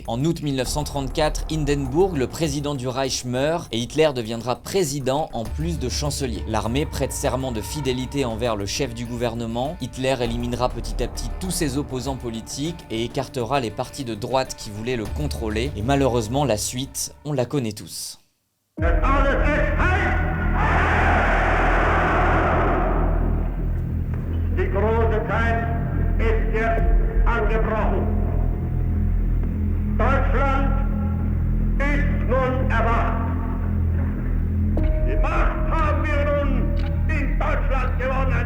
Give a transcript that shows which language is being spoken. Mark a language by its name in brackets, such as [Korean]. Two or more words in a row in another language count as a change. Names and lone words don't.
[French] En août 1934, Hindenburg, le président du Reich, meurt et Hitler deviendra président en plus de chancelier. L'armée prête serment de fidélité envers le chef du gouvernement. Hitler éliminera petit à petit tous ses opposants politiques et écartera les partis de droite qui voulaient le contrôler. Et malheureusement, la suite, on la connaît tous. [German] Die große Zeit ist jetzt angebrochen. Deutschland ist nun erwacht. Die Macht haben wir nun in Deutschland gewonnen.